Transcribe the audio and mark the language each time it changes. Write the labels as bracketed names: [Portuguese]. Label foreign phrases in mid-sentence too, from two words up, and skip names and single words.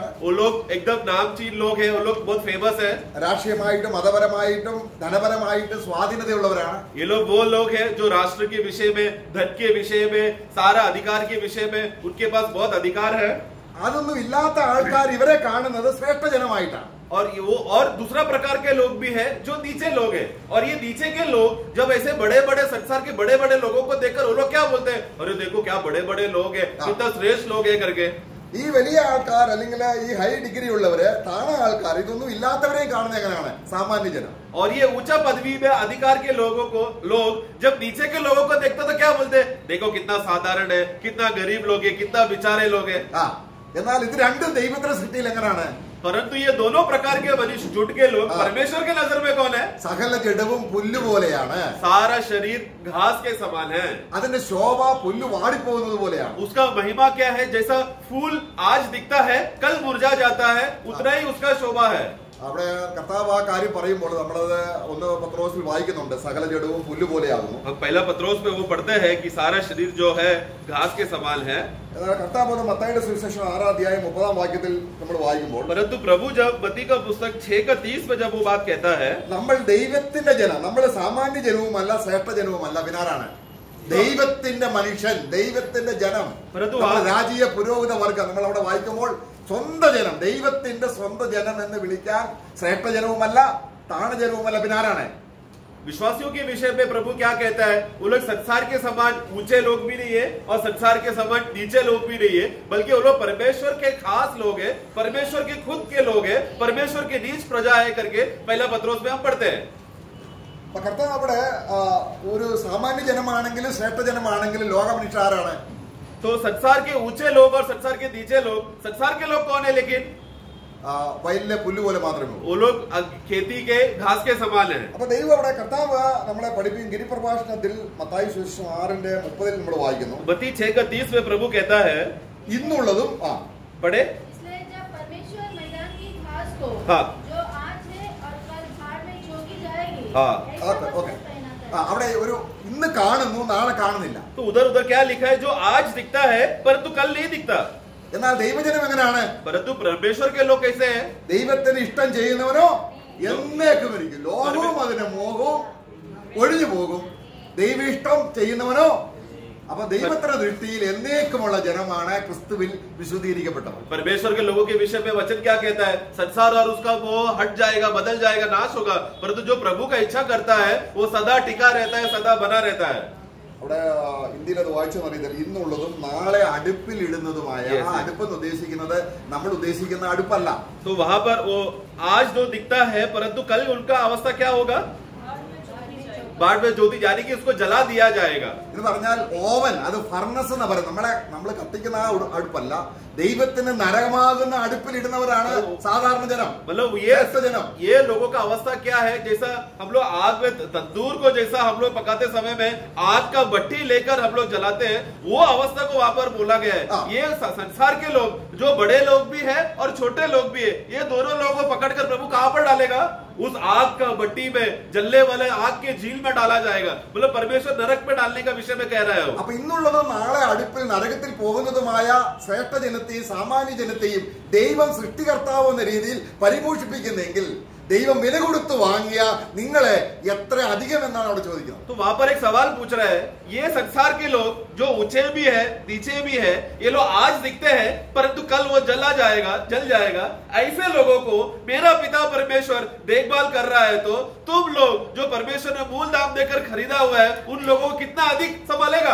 [Hindi] वो लोग एकदम नामचीन लोग हैं, वो लोग बहुत फेमस है। [Malayalam] രാഷ്ട്രീയമായിട്ടും മതപരമായിട്ടും ധനപരമായിട്ടും സ്വാധീനതയുള്ളവരാണ്. [Hindi] ये लोग वो लोग हैं जो राष्ट्र के विषय में, धन के विषय में, सारा अधिकार के विषय में उनके पास बहुत अधिकार है। [Malayalam] അതൊന്നും ഇല്ലാത്ത ആൾക്കാർ ഇവരെ കാണുന്നത് ശ്രേഷ്ഠ ജനമായിട്ടാണ്. [Hindi] और वो और दूसरा प्रकार के लोग भी हैं जो नीचे लोग हैं, और ये नीचे के लोग जब ऐसे बड़े बड़े संसार के बड़े बड़े लोगों को देखकर वो लोग क्या बोलते हैं, अरे देखो क्या बड़े बड़े लोग हैं, कितना श्रेष्ठ लोग हैं करके। [Malayalam] ഈ വലിയ ആൾക്കാർ അല്ലെങ്കിൽ ഈ [English] high degree [Malayalam] ഉള്ളവര് താണ ആൾക്കാർ ഇതൊന്നും ഇല്ലാത്തവരെയും കാണുന്ന എങ്ങനെയാണ് സാമാന്യ ജനം. [Hindi] और ये ऊंचा पदवी में अधिकार के लोगों को लोग जब नीचे के लोगों को देखते तो क्या बोलते, देखो कितना साधारण है, कितना गरीब लोग है, कितना बेचारे लोग है। [Malayalam] എന്നാൽ ഇത് രണ്ടും ദൈവത്തിന്റെ സൃഷ്ടിയിൽ എങ്ങനെയാണ്? [Hindi] परंतु ये दोनों प्रकार के मनुष्य जुट के लोग परमेश्वर के नजर में कौन है? [Malayalam] സകല ജഡവും പുല്ല് പോലെയാണ്. [Hindi] सारा शरीर घास के समान है. [Malayalam] അതിന്റെ ശോഭ പുല്ല് വാടിപ്പോകുന്നത് പോലെയാണ്. [Hindi] उसका महिमा क्या है? जैसा फूल आज दिखता है कल मुरझा जाता है, उतना ही उसका शोभा है. [Malayalam] അവിടെ കർത്താവ് ആ കാര്യം പറയുമ്പോൾ നമ്മളത് ഒന്ന് പത്രോസിൽ വായിക്കുന്നുണ്ട്, സകല ജഡവും പുല്ല് പോലെയാകുന്നു. [Hindi] हम पहला पत्रोस में वो पढ़ते हैं कि सारा शरीर जो है घास के समान है. [Malayalam] കർത്താവ് മത്തായിയുടെ സുവിശേഷം 6-ാം അധ്യായം 30-ാം വാക്യത്തിൽ നമ്മൾ വായിക്കുമ്പോൾ, [Hindi] परंतु प्रभु जब मत्ती का पुस्तक 6:30 में जब वो बात कहता है, [Malayalam] നമ്മൾ ദൈവത്തിന്റെ ജനം, നമ്മൾ സാമാന്യ ജനവുമല്ല ശ്രേഷ്ഠ ജനവുമല്ല, പിന്നാരാണ്? ദൈവത്തിന്റെ മനുഷ്യൻ, ദൈവത്തിന്റെ ജനം, രാജീയ പുരോഹിത വർഗം. നമ്മൾ അവിടെ വായിക്കുമ്പോൾ സ്വന്തം ജനം, ദൈവത്തിന്റെ സ്വന്തം ജനം എന്ന് വിളിക്കാൻ ശ്രേഷ്ഠ ജനവുമല്ല താണ ജനവുമല്ല, പിന്നാരാണ്? [Hindi] विश्वासियों के विषय में प्रभु क्या कहता है? वो लोग संसार के समान ऊंचे लोग भी नहीं है और संसार के समान नीचे लोग भी नहीं है, बल्कि वो लोग परमेश्वर के खास लोग हैं, परमेश्वर के खुद के लोग हैं, परमेश्वर के नीच प्रजा है करके पहला पत्रोस में हम पढ़ते हैं. [Malayalam] കർത്താവ് അവിടെ ഒരു സാമാന്യ ജനമാണെങ്കിലും ശ്രേഷ്ഠ ജനമാണെങ്കിലും ലോക മനുഷ്യർ ആരാണ്? [Hindi] तो संसार के ऊंचे लोग और संसार के नीचे लोग, संसार के लोग कौन है? लेकिन [Malayalam] വയലിലെ പുല്ല് പോലെ മാത്രമേ ഉള്ളൂ. [Hindi] वो लोग खेती के घास के समान है. [Malayalam] അപ്പൊ ദൈവം അവിടെ കർത്താവ് നമ്മളെ പഠിപ്പിക്കും. ഗിരിപ്രഭാഷണത്തിൽ മത്തായി സുവിശേഷം 6:30 നമ്മൾ വായിക്കുന്നു. [Hindi] मत्ती 6:30 में प्रभु कहता है, [Malayalam] ഇന്നുള്ളതും [Hindi] पढ़े, इसलिए जब परमेश्वर मैदान की घास को जो आज है और कल भाड़ में झोंकी जाएगी, ऐसा वस्त्र पहनाता है. [Malayalam] അവിടെ ഒരു ഇന്ന് കാണുന്നു നാളെ കാണുന്നില്ല. [Hindi] तो उधर उधर क्या लिखा है? जो आज दिखता है परंतु कल नहीं दिखता. [Malayalam] എന്നാൽ ദൈവജനം എങ്ങനെയാണ്? [Hindi] परंतु परमेश्वर के लोग कैसे हैं? [Malayalam] ദൈവത്തിന് ഇഷ്ടം ചെയ്യുന്നവനോ എന്നേക്കും ഇരിക്കും. ലോകവും അതിന്റെ മോഹവും ഒഴിഞ്ഞു പോകും. ദൈവ ഇഷ്ടം ചെയ്യുന്നവനോ, അപ്പൊ ദൈവത്തിന്റെ ദൃഷ്ടിയിൽ എന്നേക്കുമുള്ള ജനമാണ് ക്രിസ്തുവിൽ വിശുദ്ധീകരിക്കപ്പെട്ടവർ. [Hindi] परमेश्वर के लोगों के विषय में वचन क्या कहता है? संसार और उसका मोह हट जाएगा, बदल जाएगा, नाश होगा, परंतु जो प्रभु का इच्छा करता है वो सदा टिका रहता है, सदा बना रहता है. [Malayalam] അവിടെ ഇന്ത്യയിൽ അത് വായിച്ചു അറിയത്തില്ല. ഇന്നുള്ളതും നാളെ അടുപ്പിൽ ഇടുന്നതുമായ ആ അടുപ്പെന്ന് ഉദ്ദേശിക്കുന്നത് നമ്മൾ ഉദ്ദേശിക്കുന്ന അടുപ്പല്ല. [Hindi] तो वहां पर वो आज जो दिखता है परंतु कल उनका अवस्था क्या होगा? बाढ़ में ज्योति, यानी कि उसको जला दिया जाएगा. [Malayalam] എന്ന് പറഞ്ഞാൽ ഓവൻ, അത് ഫർണസ് എന്ന് പറയും. നമ്മൾ കത്തിക്കുന്ന ആ അടുപ്പല്ല, ദൈവത്തിന് നരകമാകുന്ന അടുപ്പിലിടുന്നവരാണ് സാധാരണ ജനം. [Hindi] मतलब ये लोगों का अवस्था क्या है? जैसा हम लोग आग में तंदूर को जैसा हम लोग पकाते समय में आग का भट्टी लेकर हम लोग जलाते हैं, वो अवस्था को वहां पर बोला गया है. ये संसार के लोग, जो बड़े लोग भी है और छोटे लोग भी है, ये दोनों लोगों को पकड़कर प्रभु कहां पर डालेगा? उस आग का भट्टी में, जलने वाले आग के झील में डाला जाएगा. मतलब परमेश्वर नरक में डालने का विषय में कह रहा है. [Malayalam] അപ്പൊ ഇന്നുള്ളതും നാളെ അടുപ്പിൽ നരകത്തിൽ പോകുന്നതുമായ ശ്രേഷ്ഠ ജനത്തെയും സാമാന്യ ജനത്തെയും ദൈവം സൃഷ്ടികർത്താവ് എന്ന രീതിയിൽ പരിപോഷിപ്പിക്കുന്നെങ്കിൽ ദൈവം വില കൊടുത്ത് വാങ്ങിയ നിങ്ങളെ എത്ര അധികം എന്നാണ് അവിടെ ചോദിക്കുന്നത്. [Hindi] तो वहां पर एक सवाल पूछ रहा है, ये संसार के लोग जो ऊंचे भी है नीचे भी है, ये लोग आज दिखते हैं परंतु कल वो जल जाएगा. ऐसे लोगों को मेरा पिता परमेश्वर देखभाल कर रहा है, तो तुम लोग जो परमेश्वर ने मूल दाम देकर खरीदा हुआ है, उन लोगों को कितना अधिक संभालेगा?